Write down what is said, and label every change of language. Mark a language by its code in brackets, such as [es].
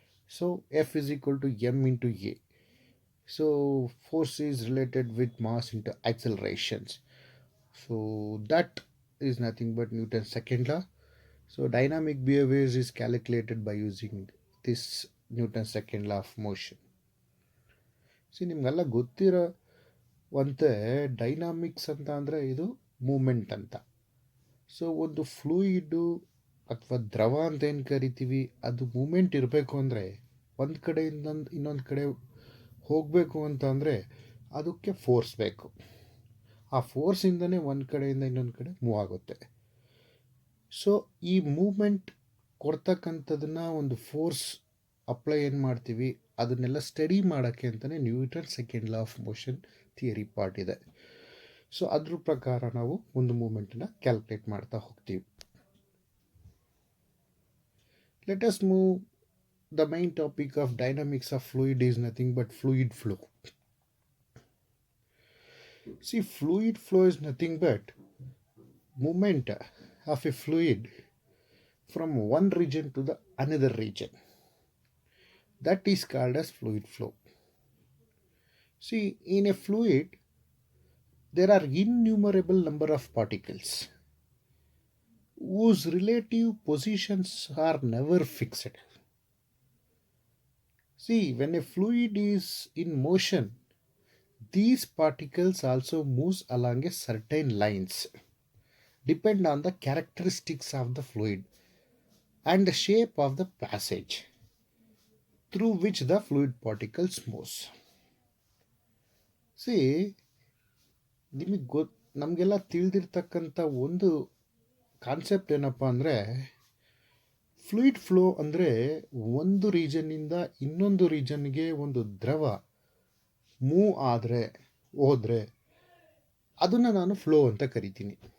[en] So F is equal to m into a. So force is related with mass into accelerations. So that is nothing but Newton's second law. So dynamic behaviors is calculated by using this Newton's second law of motion. [kn] C ನಿಮ್ಗೆಲ್ಲ ಗೊತ್ತಿರೋವಂತೆ dynamics ಅಂತ ಅಂದರೆ ಇದು moment ಅಂತ. So ಒಂದು fluid ಅಥವಾ ದ್ರವ ಅಂತ ಏನು ಕರಿತೀವಿ, ಅದು ಮೂಮೆಂಟ್ ಇರಬೇಕು ಅಂದರೆ ಒಂದು ಕಡೆಯಿಂದ ಇನ್ನೊಂದು ಕಡೆ ಹೋಗಬೇಕು ಅಂತ ಅಂದರೆ ಅದಕ್ಕೆ ಫೋರ್ಸ್ ಬೇಕು. ಆ ಫೋರ್ಸಿಂದನೇ ಒಂದು ಕಡೆಯಿಂದ ಇನ್ನೊಂದು ಕಡೆ ಮೂವ್ ಆಗುತ್ತೆ. ಸೊ ಈ ಮೂಮೆಂಟ್ ಕೊಡ್ತಕ್ಕಂಥದನ್ನ ಒಂದು ಫೋರ್ಸ್ ಅಪ್ಲೈ ಏನು ಮಾಡ್ತೀವಿ ಅದನ್ನೆಲ್ಲ ಸ್ಟಡಿ ಮಾಡೋಕ್ಕೆ ಅಂತಲೇ Newton second law of motion theory part ಇದೆ. ಸೊ ಅದ್ರ ಪ್ರಕಾರ ನಾವು ಒಂದು ಮೂಮೆಂಟನ್ನ ಕ್ಯಾಲ್ಕುಲೇಟ್ ಮಾಡ್ತಾ ಹೋಗ್ತೀವಿ. [en] Let us move the main topic of dynamics of fluid is nothing but fluid flow. See, fluid flow is nothing but movement of a fluid from one region to the another region. That is called as fluid flow. See, in a fluid there are innumerable number of particles whose relative positions are never fixed. See, when a fluid is in motion, these particles also moves along a certain lines, depend on the characteristics of the fluid and the shape of the passage through which the fluid particles moves. [kn] See, ನಮಗೆಲ್ಲ ತಿಳಿದಿರ್ತಕ್ಕಂಥ ಒಂದು concept ಏನಪ್ಪ ಅಂದರೆ, fluid flow ಅಂದರೆ ಒಂದು ರೀಜನ್ನಿಂದ ಇನ್ನೊಂದು ರೀಜನ್ಗೆ ಒಂದು ದ್ರವ move ಆದರೆ ಹೋದರೆ ಅದನ್ನು ನಾನು ಫ್ಲೋ ಅಂತ ಕರಿತೀನಿ.